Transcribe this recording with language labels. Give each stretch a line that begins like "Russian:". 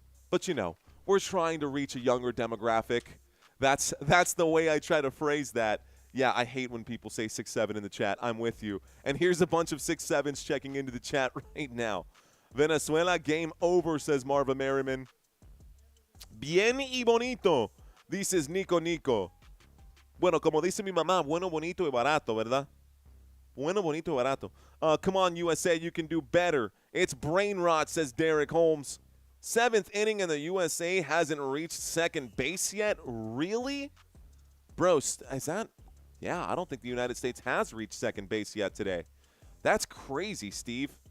English: But you know, we're trying to reach a younger demographic. That's the way I try to phrase that. Yeah, I hate when people say 6-7 in the chat. I'm with you. And here's a bunch of 6-7s checking into the chat right now. Venezuela game over, says Marva Merriman.
Spanish: Bien y bonito, dices Nico. Bueno, como dice mi mamá, bueno, bonito y barato, ¿verdad? Bueno, bonito y barato.
English: Come on, USA, you can do better. It's brain rot, says Derek Holmes. Seventh inning and the USA hasn't reached second base yet? Really? Bro, is that? Yeah, I don't think the United States has reached second base yet today. That's crazy, Steve.